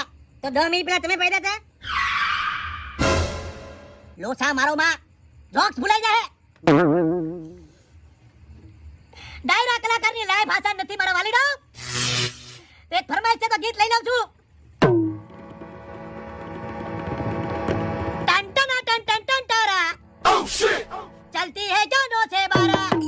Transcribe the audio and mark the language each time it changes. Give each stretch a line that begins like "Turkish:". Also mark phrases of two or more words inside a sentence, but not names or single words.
Gujarati: તો 10 મિનિટ પહેલા તમે પૈદા હતા. લોસા મારો માં જોક્સ ભૂલાઈ જાય. ડાયરા કલાકારની લાઈફ આસાન નથી મારા વાલીડા. એક ફરમાઈશ છે તો ગીત લઈ લઉં છું.
Hindi: टन टन टन टन टन टारा चलती है जानों से बारा